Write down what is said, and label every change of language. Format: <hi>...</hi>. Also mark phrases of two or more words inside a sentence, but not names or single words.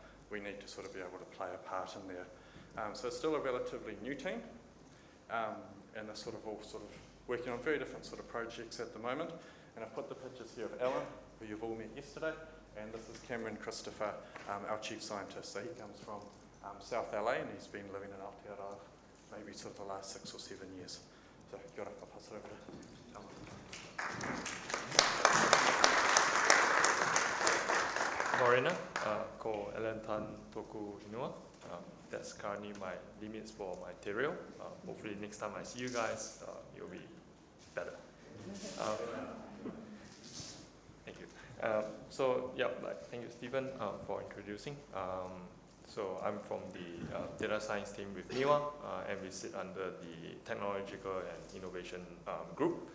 <en>We need to sort of be able to play a part in there. So it's still a relatively new team, and they're sort of all sort of working on very different sort of projects at the moment. And I've put the pictures here of Alan, who you've all met yesterday, and this is Cameron Christopher, our chief scientist. So he comes from South LA, and he's been living in Aotearoa maybe sort of the last 6 or 7 years.</en> <mi>So kia ora,</mi> <en>I'll pass it over to Alan.</en> <mi>Morena, ko Alan Tan toku inua.</mi> <en>That's currently my limits for my material. Hopefully next time I see you guys, you'll be better. Thank you. Thank you, Stephen, for introducing. So I'm from the data science team with NIWA, and we sit under the technological and innovation group.</en>